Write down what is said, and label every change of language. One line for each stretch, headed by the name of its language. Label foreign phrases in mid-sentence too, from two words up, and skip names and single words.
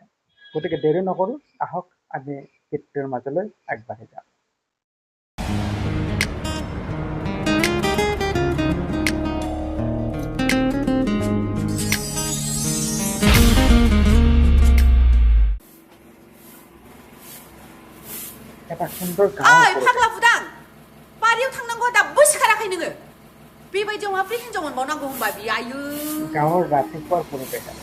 Assamese: গতিকে দেৰি নকৰোঁ, আহক আমি গীতটোৰ মাজলৈ আগবাঢ়ি যাওঁ। এটা সুন্দর
Bodo: ओइ फाग्ला बुदां, बारियाव थांनांगौ दाबो सिखाराखै नोङो। बेबायदियाव माब्रै हिनजाव मोनबावनांगौ होनबा बे आयु।
Assamese: গাঁৱৰ ৰাতিপুৱাৰ পৰিৱেশ